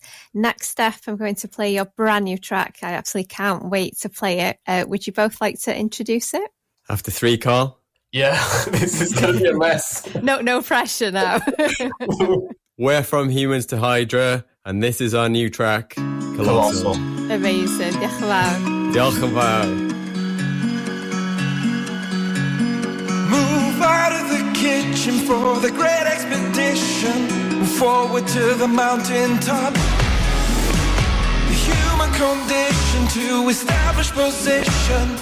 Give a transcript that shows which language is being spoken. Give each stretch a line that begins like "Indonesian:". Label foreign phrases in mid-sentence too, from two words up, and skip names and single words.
English: Next up, I'm going to play your brand new track. I absolutely can't wait to play it. Would you both like to introduce it? After 3, Carl? Yeah, this is going to be a mess. No pressure now. We're From Humans to Hydra, and this is our new track, Colossal. Amazing.
Welsh: Diolch yn fawr. Diolch yn fawr.
English: Move out of the kitchen for the great expedition. Move forward to the mountaintop. The human condition to establish position.